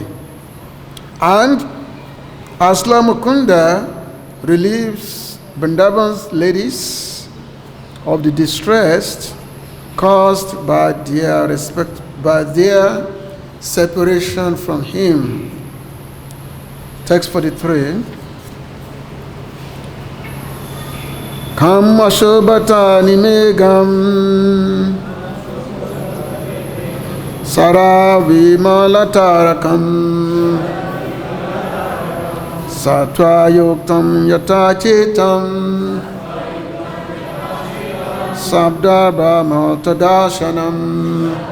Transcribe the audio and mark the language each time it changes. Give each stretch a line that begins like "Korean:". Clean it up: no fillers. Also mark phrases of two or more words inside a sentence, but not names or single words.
English: And as Lord Mukunda relieves Vrindavan's ladies of the distress caused by their separation from him. Text 43.
Sanskrit: खम् अशोभत निर्मेघम् शरद्-विमल-तारकम् सत्त्व-युक्तम् यथा चित्तम् शब्द-ब्रह्मार्थ-दर्शनम्.